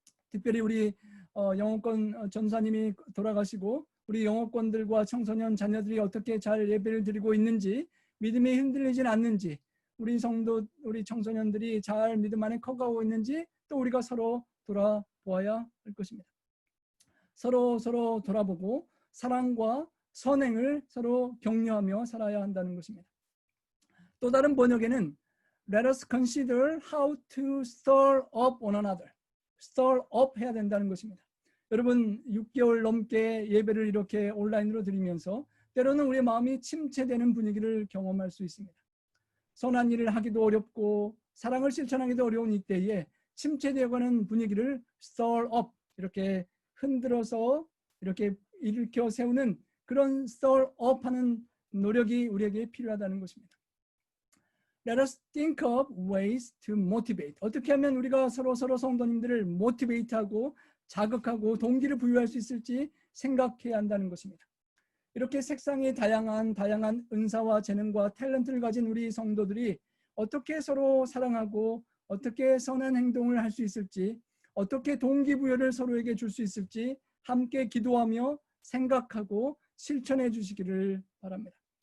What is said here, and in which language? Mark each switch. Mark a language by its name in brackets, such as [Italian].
[Korean] 특별히 우리 영어권 전사님이 돌아가시고 우리 영어권들과 청소년 자녀들이 어떻게 잘 예배를 드리고 있는지 믿음이 흔들리진 않는지 우리 성도 우리 청소년들이 잘 믿음 안에 커가고 있는지 또 우리가 서로 돌아보아야 할 것입니다. 서로 돌아보고 사랑과 선행을 서로 격려하며 살아야 한다는 것입니다. 또 다른 번역에는 [English] Let us consider how to stir up one another. stir up [Korean] 해야 된다는 것입니다. 여러분 6개월 넘게 예배를 이렇게 온라인으로 드리면서 때로는 우리의 마음이 침체되는 분위기를 경험할 수 있습니다. 선한 일을 하기도 어렵고 사랑을 실천하기도 어려운 이때에 침체되어가는 분위기를 [English] stir up [Korean] 이렇게 흔들어서 이렇게 일으켜 세우는 그런 stir up 하는 노력이 우리에게 필요하다는 것입니다. [English] Let us think of ways to motivate. [Korean] 어떻게 하면 우리가 서로 성도님들을 모티베이트하고 자극하고 동기를 부여할 수 있을지 생각해야 한다는 것입니다. 이렇게 색상이 다양한 은사와 재능과 탤런트를 가진 우리 성도들이 어떻게 서로 사랑하고 어떻게 선한 행동을 할 수 있을지, 어떻게 동기부여를 서로에게 줄 수 있을지 함께 기도하며 생각하고 실천해 주시기를 바랍니다.